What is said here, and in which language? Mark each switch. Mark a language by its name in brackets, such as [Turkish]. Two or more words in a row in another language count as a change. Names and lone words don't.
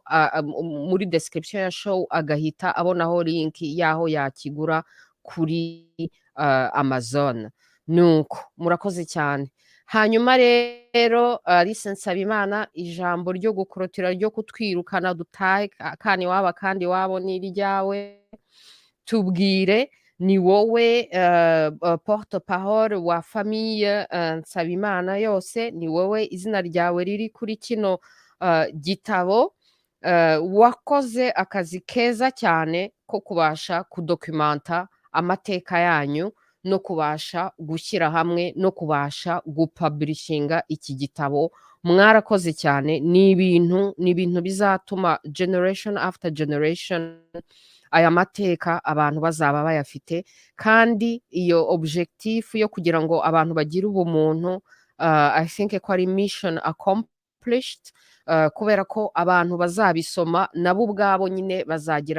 [Kinyarwanda] muri description ya show agahita abonaho link yaho yakigura kuri Amazon nuko murakoze cyane hanyuma rero Alice Nsabimana ijambo ryo gukorotira ryo kutwirukana dutahe kandi wabo ni ryawe tubwire ni wowe [French] porte parole [Kinyarwanda] wa famille Nsabimana yose ni wowe izina ryawe riri kuri kino gitabo wakoze akazi keza cyane ko kubasha kudokumenta amateka yanyu no kubasha gushyira hamwe no kubasha gupublishinga iki gitabo mwarakoze cyane ni ibintu bizatuma [English] generation after generation [Kinyarwanda] aya mateka abantu bazaba bayafite kandi iyo objectif yo kugira ngo abantu bagire ubumuntu [English] I think [Kinyarwanda] ko ari [English] mission accomplished [Kinyarwanda] kubera ko abantu bazabisoma nabo ubwabo nyine bazagira